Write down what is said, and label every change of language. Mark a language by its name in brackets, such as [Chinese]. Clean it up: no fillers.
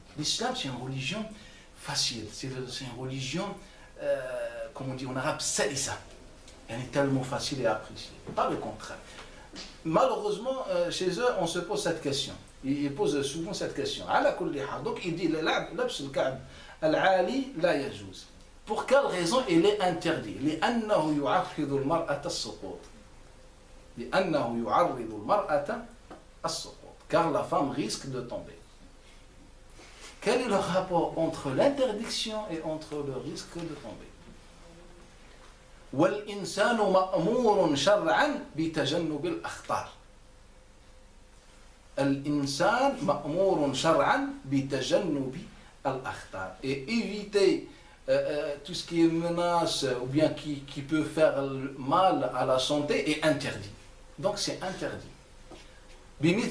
[French] L'islam, c'est une religion facile, c'est une religion, comme on dit en arabe, salissa. Elle est tellement facile et appréciée, pas le contraire. Malheureusement, chez eux, on se pose cette question. Ils posent souvent cette question. Donc il dit, [Arabic] labs al-ka'b al-ali la yajouz. [French] Pour quelle raison il est interdit? [Arabic] لأنه يعرض المرأة السقوط. لأنه يعرض المرأة السقوط. [French] Car la femme risque de tomber. Quel est le rapport entre l'interdiction et entre le risque de tomber? [Arabic] والإنسان مأمور شرعا بتجنب الأخطار. الإنسان مأمور شرعا بتجنب الأخطار. [French] Et éviter tout ce qui est menace ou bien qui peut faire mal à la santé est interdit. Donc c'est interdit. [Arabic] بمثل عموم قول الله تعالى, [French] comme Allah Ta'ala il dit,